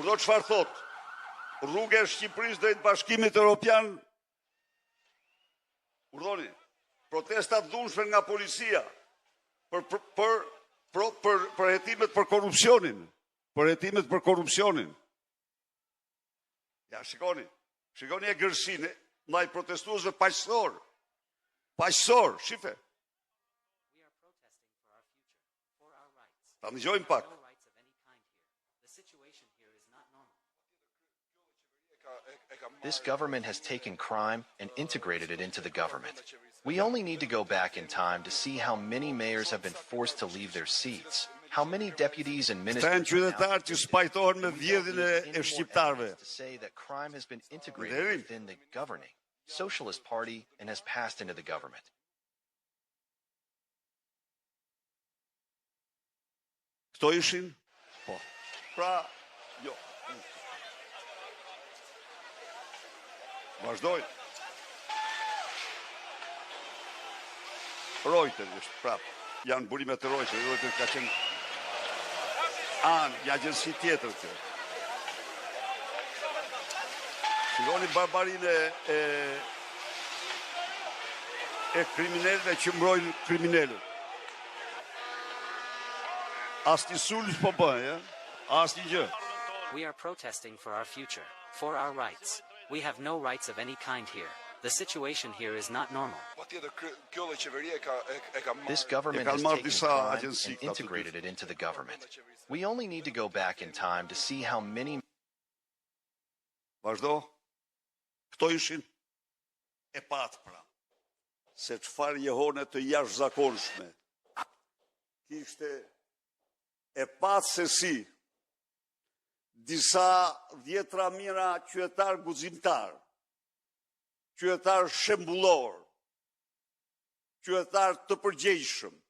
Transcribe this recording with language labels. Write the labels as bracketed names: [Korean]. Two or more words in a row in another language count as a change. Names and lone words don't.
[Albanian] Kurdo çfarë thot, rruga e Shqipërisë drejt Bashkimit Evropian, urdhoni, protestat dhunshme nga policia për hetimet për korrupsionin. Ja, shikoni e gërsinë ndaj protestuesve paqësor, shife. Ta dëgjojmë pak. [English] This government has taken crime and integrated it into the government. We only need to go back in time to see how many mayors have been forced to leave their seats, how many deputies and ministers to say that crime has been integrated within the governing Socialist Party and has passed into the government. [Albanian] Kto ishin? Po. Pra, jo. Vazhdoj. Reuters është prap. Janë burimet e Reuters. Reuters ka qenë një agjensi tjetër këtë. Shikoni barbarinë e kriminalëve që mbrojnë kriminalët. Asnjë sulm po bëj, asnjë gjë. [English] We are protesting for our future, for our rights. We have no rights of any kind here. The situation here is not normal. This government has taken crime and integrated it into the government. We only need to go back in time to see how many... [Albanian] Vazhdo. Kto ishin? E patë pra. Se çfarë jehone të jashtëzakonshme. Kishte e patë se si disa 10 mijëra qytetar guximtar, qytetar shembullor, qytetar të përgjegjshëm,